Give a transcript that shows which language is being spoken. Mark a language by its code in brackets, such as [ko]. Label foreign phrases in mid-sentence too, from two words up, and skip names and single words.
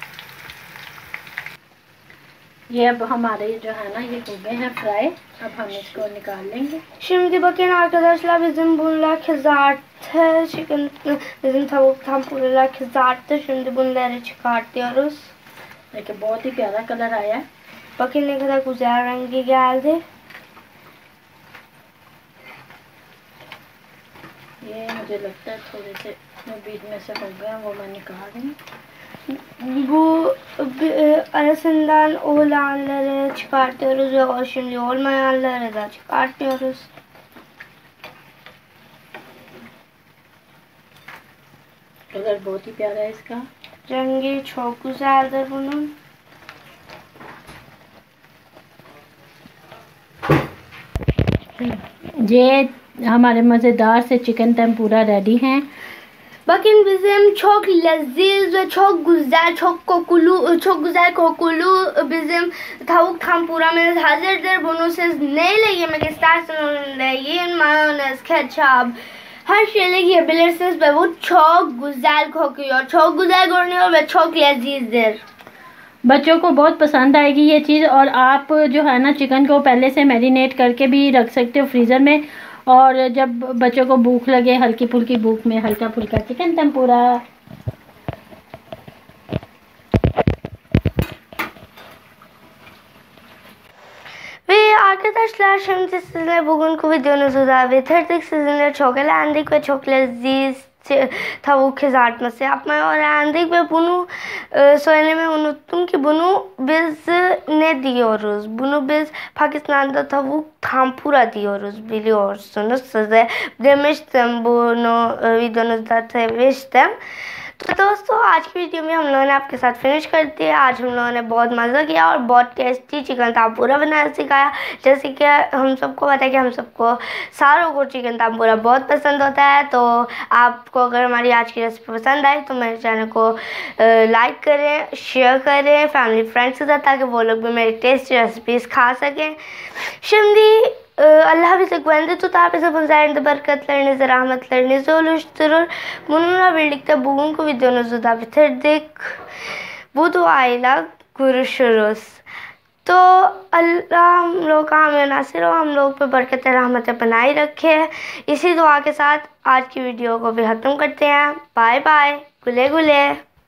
[ur] یہ اب ہمارے جو ہے نا یہ ہو گئے ہیں فرائی. اب ہم اس کو نکال لیں گے. [tr] Şimdi bakın arkadaşlar bizim bunlar kızarttı. Bizim tavuk tampuralar kızarttı. Şimdi bunları çıkartıyoruz. [ur] دیکھیے بہت ہی پیارا کلر آیا ہے. [tr] Bakın ne kadar güzel rengi geldi. [ur] یہ مجھے لگتا ہے تھوڑے سے بیچ میں سے ہو گیا، وہ میں نکال رہی ہوں. [tr] Bu arasından olanları çıkartıyoruz ve şimdi olmayanları da çıkartıyoruz. [ur] کلر بہت ہی پیارا ہے اس کا. [tr] Rengi çok güzeldir bunun. [ur] یہ ہمارے مزیدار سے [en] chicken tempura [ur] ریڈی ہیں. [tr] Bakın bizim çok leziz ve çok güzel, çok güzel kokulu bizim tavuk tampuramız hazırdır. Bunu siz neyle yemek isterseniz onunla yiyin. Mayonez, ketçap, her şeyle yiyebilirsiniz ve bu çok güzel kokuyor, çok güzel görünüyor ve çok lezizdir. [ur] بچوں کو بہت پسند آئے گی یہ چیز۔ اور آپ جو ہے نا چکن کو پہلے سے میرینیٹ کر کے بھی رکھ سکتے ہو فریزر میں، اور جب بچوں کو بھوک لگے ہلکی پھلکی بھوک میں ہلکا پھلکا [en] chicken tempura. [tr] Ve arkadaşlar şimdi sizinle bugünkü videomuzu da bitirdik. Sizinle çok eğlendik ve çok leziz tavuk kızartması yapmayı öğrendik ve bunu söylemeyi unuttum ki bunu biz ne diyoruz? Bunu biz Pakistan'da tavuk tampura diyoruz, biliyorsunuz. Size demiştim, bunu videonuzda demiştim. [ur] تو دوستو آج کی ویڈیو میں ہم لوگوں نے آپ کے ساتھ فنش کر دیا. آج ہم لوگوں نے بہت مزہ کیا اور بہت ٹیسٹی چکن تانبورا بنانا سکھایا. جیسے کہ ہم سب کو پتا ہے کہ ہم سب کو ساروں کو چکن تانبورا بہت پسند ہوتا ہے. تو آپ کو اگر ہماری آج کی ریسیپی پسند آئی تو میرے چینل کو لائک کریں، شیئر کریں [en] family friends [ur] کے ساتھ، تاکہ وہ لوگ بھی میری [en] tasty recipes [ur] کھا سکیں. [tr] Şimdi Allah bize güvenli tutar, bize bunların bereketlerini, rahmetlerini oluşturur. Bununla birlikte bugünkü videomuzu da bitirdik. Bu duayla görüşürüz. [ur] تو اللہ ہم لوگ کا ہمیں ناصر ہو، ہم لوگ پہ برکت رحمت بنائے رکھے. اسی دعا کے ساتھ آج کی ویڈیو کو بھی ختم کرتے ہیں. [en] bye bye, [tr] güle güle.